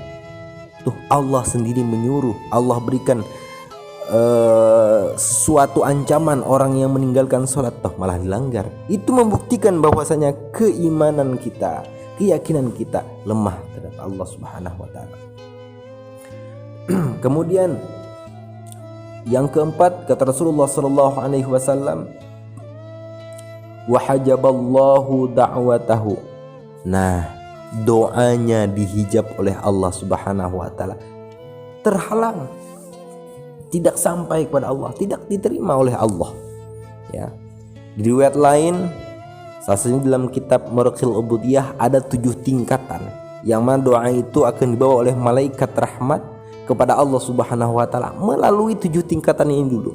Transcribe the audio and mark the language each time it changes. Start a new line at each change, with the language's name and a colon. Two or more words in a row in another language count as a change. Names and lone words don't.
Indonesian: Allah sendiri menyuruh, Allah berikan suatu ancaman orang yang meninggalkan sholat toh malah dilanggar. Itu membuktikan bahwasanya keimanan kita, keyakinan kita lemah terhadap Allah
Arabic: سبحانه وتعالى.
Indonesian: Kemudian yang keempat, kata Rasulullah
Arabic: صلى الله عليه وسلم, وحجب الله دعوته.
Indonesian: Nah, doanya dihijab oleh Allah
Arabic: سبحانه وتعالى,
Indonesian: terhalang, tidak sampai kepada Allah, tidak diterima oleh Allah. Ya. Di riwayat lain, salah satunya dalam kitab Maraqil Ubudiyah, ada 7 tingkatan yang mana doa itu akan dibawa oleh malaikat rahmat kepada Allah
Arabic: سبحانه وتعالى
Indonesian: melalui 7 tingkatan ini dulu.